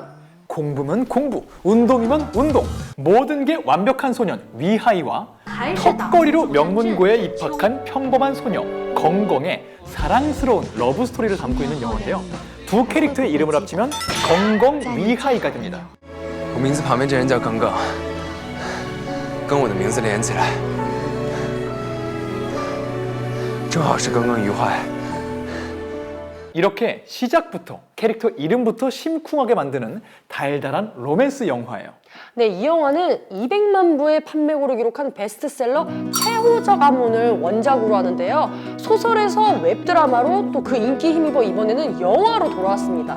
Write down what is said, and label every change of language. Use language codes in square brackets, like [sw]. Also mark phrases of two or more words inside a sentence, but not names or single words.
[ko] 공부면 공부, 운동이면 운동, 모든 게 완벽한 소년 위하이와 턱걸이로 명문고에 입학한 평범한 소녀 건공의 사랑스러운 러브 스토리를 담고 있는 영화인데요. 두 캐릭터의 이름을 합치면 건공 위하이가 됩니다. [zh] 我名字旁边这人叫耿耿，跟我的名字连起来，正好是耿耿于怀。 [ko] 이렇게 시작부터 캐릭터 이름부터 심쿵하게 만드는 달달한 로맨스 영화예요. 네, 이 영화는 200만 부의 판매고를 기록한 베스트셀러 최호적 아몬을 원작으로 하는데요. 소설에서 웹드라마로 또 그 인기 힘입어 이번에는 영화로 돌아왔습니다.